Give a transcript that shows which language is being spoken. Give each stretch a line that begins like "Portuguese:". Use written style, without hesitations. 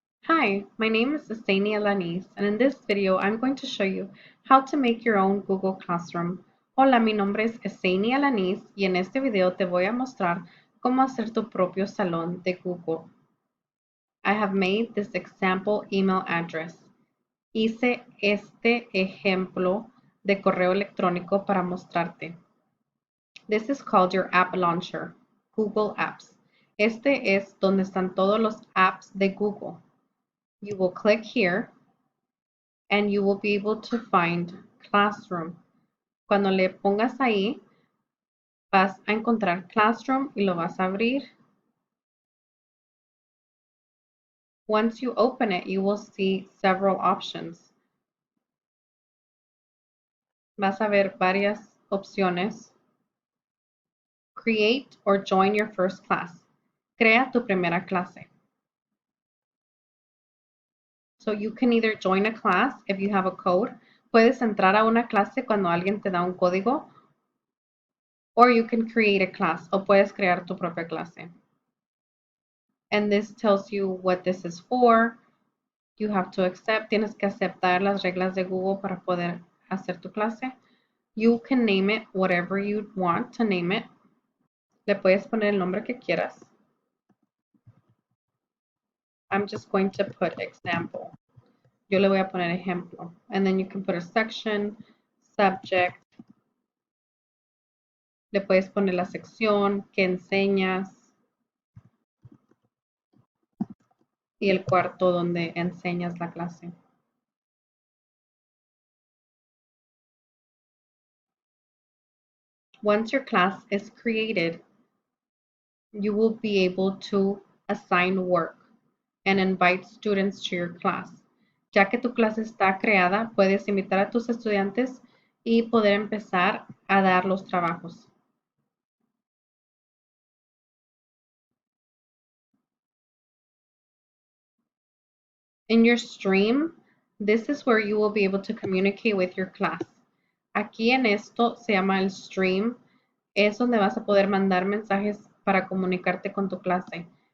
English: Hi, my name is Estania Lanís, and in this video I'm going to show you how to make your own Google Classroom.
Spanish: Hola, mi nombre es Estania Lanís y en este video te voy a mostrar cómo hacer tu propio salón de Google.
English: I have made this example email address.
Spanish: Hice este ejemplo de correo electrónico para mostrarte.
English: This is called your app launcher, Google Apps.
Spanish: Este es donde están todos los apps de Google.
English: You will click here and you will be able to find Classroom.
Spanish: Cuando le pongas ahí, vas a encontrar Classroom y lo vas a abrir.
English: Once you open it, you will see several options.
Spanish: Vas a ver varias opciones.
English: Create or join your first class.
Spanish: Crea tu primera clase.
English: So you can either join a class if you have a code.
Spanish: Puedes entrar a una clase cuando alguien te da un código.
English: Or you can create a class.
Spanish: O puedes crear tu propia clase.
English: And this tells you what this is for. You have to accept.
Spanish: Tienes que aceptar las reglas de Google para poder hacer tu clase.
English: You can name it whatever you want to name it.
Spanish: Le puedes poner el nombre que quieras.
English: I'm just going to put example.
Spanish: Yo le voy a poner ejemplo.
English: And then you can put a section, subject.
Spanish: Le puedes poner la sección que enseñas y el cuarto donde enseñas la clase.
English: Once your class is created, you will be able to assign work and invite students to your class.
Spanish: Ya que tu clase está creada, puedes invitar a tus estudiantes y poder empezar a dar los trabajos.
English: In your stream, this is where you will be able to communicate with your class.
Spanish: Aquí en esto se llama el stream. Es donde vas a poder mandar mensajes para comunicarte con tu clase.